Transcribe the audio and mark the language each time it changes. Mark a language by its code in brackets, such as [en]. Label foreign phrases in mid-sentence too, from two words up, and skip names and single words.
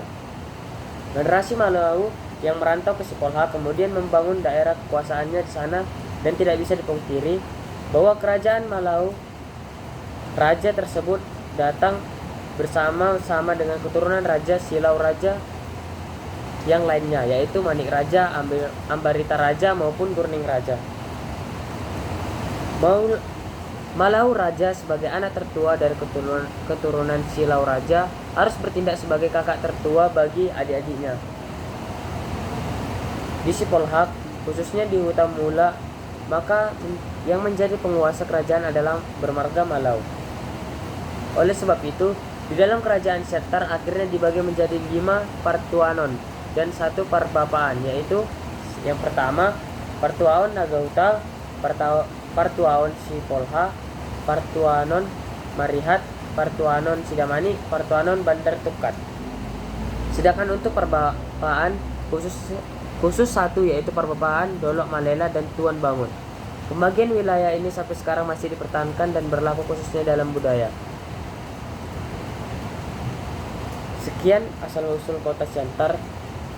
[id] Generasi Malau yang merantau ke Sipolha kemudian membangun daerah kekuasaannya di sana, dan tidak bisa dipungkiri bahwa kerajaan Malau, raja tersebut datang bersama-sama dengan keturunan Raja Silau Raja yang lainnya, yaitu Manik Raja, Ambarita Raja maupun Gurning Raja. Malau Raja sebagai anak tertua dari keturunan Silau Raja harus bertindak sebagai kakak tertua bagi adik-adiknya. Di Sipolha, khususnya di Huta Mula, maka yang menjadi penguasa kerajaan adalah bermarga Malau. Oleh sebab itu, di dalam kerajaan Siantar akhirnya dibagi menjadi 5 Partuanon dan 1 Parbapaan, yaitu yang pertama Partuaon Nagahuta, Partuaon Sipolha, Partuanon Marihat, Partuanon Sidamani, Partuanon Bandar Tukat. Sedangkan untuk Parbapaan khusus 1, yaitu Parbapaan Dolok Malela dan Tuan Bangun. Pembagian wilayah ini sampai sekarang masih dipertahankan dan berlaku khususnya dalam budaya. Sekian asal-usul kota Siantar yang saya bacakan.